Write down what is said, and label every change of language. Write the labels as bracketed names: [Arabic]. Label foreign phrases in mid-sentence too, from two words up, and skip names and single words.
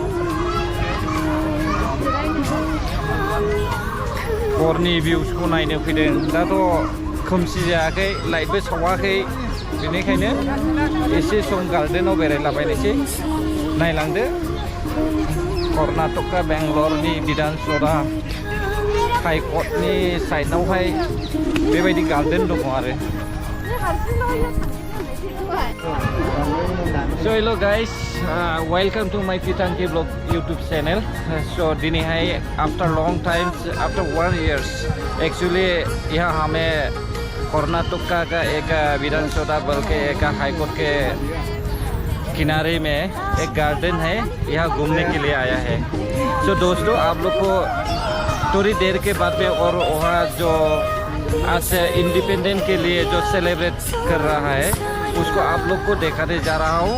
[Bodo] हरनि भिउसखौ नायनो फैदों दाथ' खोमसि जायाखै लाइटबो सावाखै बेनिखायनो एसे सम गार्डेनाव बेरायलाबायनोसै नायलांदो कर्नाटका बेंगलरनि बिधान सभा हाइकर्टनि साइडआवहाय बेबायदि गार्डेन दङ आरो [English] So hello guys, welcome to my Pitanki Vlog YouTube channel. So dinihai after long time, after 1 years, actually [Hindi] यहाँ हमें कर्नाटका का एक विधान सभा बल्कि एक [English] high court [Hindi] के किनारे में एक गार्डन है यहाँ घूमने के लिए आया है. So दोस्तों आप लोग को थोड़ी देर के बाद में और वहाँ जो आज इंडिपेंडेंस के लिए जो सेलिब्रेट कर रहा है उसको आप लोग को दिखाने जा रहा हूँ.